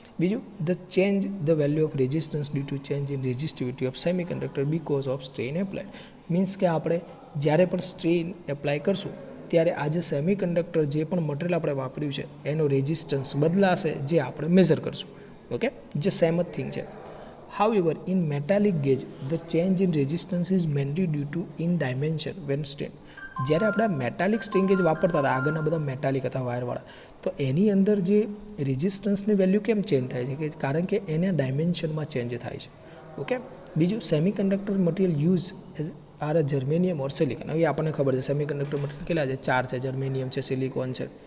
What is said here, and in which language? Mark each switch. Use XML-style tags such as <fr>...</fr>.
<en>બીજું, the change the value of resistance due to change in resistivity of semiconductor because of strain apply.</en> <gu>Means કે આપણે જ્યારે પણ strain apply કરશું ત્યારે આ જે સેમી કંડક્ટર જે પણ મટીરિયલ આપણે વાપર્યું છે એનો રેઝિસ્ટન્સ બદલાશે, જે આપણે મેઝર કરશું. ઓકે, જે સેમ જ થિંગ છે.</gu> <en>However, in metallic gauge, the change in resistance is mainly due to in dimension when strain.</en> <gu>જ્યારે આપણે મેટાલિક સ્ટ્રેન ગેજ વાપરતા હતા, આગળના બધા મેટાલિક હતા વાયરવાળા, તો એની અંદર જે રેઝિસ્ટન્સની વેલ્યુ કેમ ચેન્જ થાય છે, કે કારણ કે એને ડાયમેન્શનમાં ચેન્જ થાય છે.</gu> <en>Okay, બીજું, semiconductor material use as are a germanium or silicon.</en> <gu>હવે આપણને ખબર છે સેમી કંડક્ટર મટીરિયલ કેટલા છે, 4 છે, જર્મેનિયમ છે, સિલિકોન છે.</gu>